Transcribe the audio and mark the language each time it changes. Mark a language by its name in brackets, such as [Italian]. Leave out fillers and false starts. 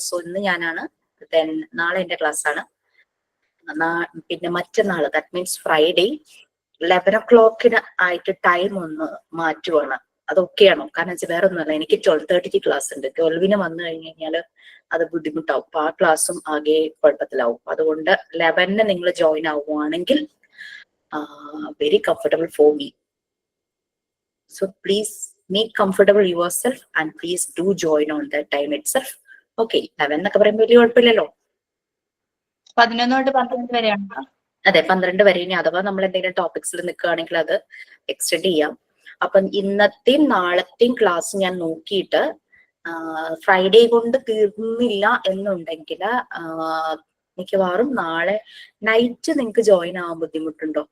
[Malayalam] So ഇന്ന് ഞാനാണ്, then നാളെ എന്റെ ക്ലാസ് ആണ്. പിന്നെ മറ്റന്നാള് [English] that means [Malayalam] ഫ്രൈഡേ 11 o'clock ആയിട്ട് ടൈം ഒന്ന് മാറ്റുവാണ്. അതൊക്കെയാണോ? കാരണം വെച്ചാൽ വേറെ ഒന്നുമല്ല, എനിക്ക് 12:30 ക്ലാസ് ഉണ്ട്. 12 വന്നു കഴിഞ്ഞാല് അത് ബുദ്ധിമുട്ടാവും. അപ്പൊ ആ ക്ലാസ്സും ആകെ കുഴപ്പത്തിലാവും. അതുകൊണ്ട് 11 നിങ്ങൾ ജോയിൻ ആവുകയാണെങ്കിൽ [English] Very comfortable for me. So please make comfortable yourself and please do join on that time itself. [Malayalam] Okay, 11 എന്നൊക്കെ പറയുമ്പോൾ വലിയ കുഴപ്പമില്ലല്ലോ. 11 തൊട്ട് 12 വരെയാണ്. അതെ, 12 വരെ. ഇനി അഥവാ നമ്മൾ എന്തെങ്കിലും ടോപ്പിക്സിൽ നിൽക്കുകയാണെങ്കിൽ അത് എക്സ്റ്റെൻഡ് ചെയ്യാം. അപ്പം ഇന്നത്തെയും നാളത്തെയും ക്ലാസ് ഞാൻ നോക്കിയിട്ട് ഫ്രൈഡേ കൊണ്ട് തീർന്നില്ല എന്നുണ്ടെങ്കിൽ മിക്കവാറും നാളെ നൈറ്റ് നിങ്ങൾക്ക് ജോയിൻ ആവാൻ ബുദ്ധിമുട്ടുണ്ടോ?